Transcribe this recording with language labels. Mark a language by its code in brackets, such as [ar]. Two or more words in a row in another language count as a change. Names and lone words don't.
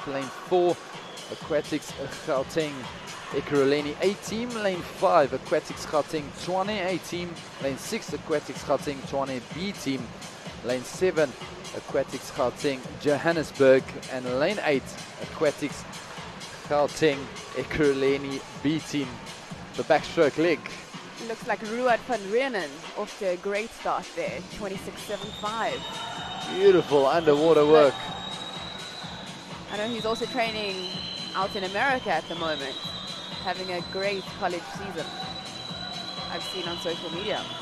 [en] Lane 4, AQUATIC's Gauteng Ekurhuleni A team. Lane 5, AQUATIC's Gauteng Tshwane A team. Lane 6, AQUATIC's Gauteng Tshwane B team. Lane 7, AQUATIC's Gauteng Johannesburg. And Lane 8, AQUATIC's Gauteng Ekurhuleni B team. The backstroke leg. Looks like Ruud van Reenen off to a great start there, 26.75. Beautiful underwater work. I know he's also training out in America at the moment, having a great college season, I've seen on social media.